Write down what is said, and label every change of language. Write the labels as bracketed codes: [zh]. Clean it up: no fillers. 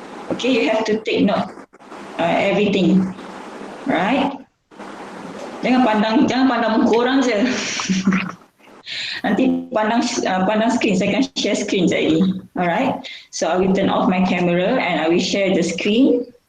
[en] Okay, you have to take note everything. Right? [ms] Jangan pandang muka orang je. Nanti pandang screen, saya akan share screen sekejap lagi. [en] Alright, so I will turn off my camera and I will share the screen.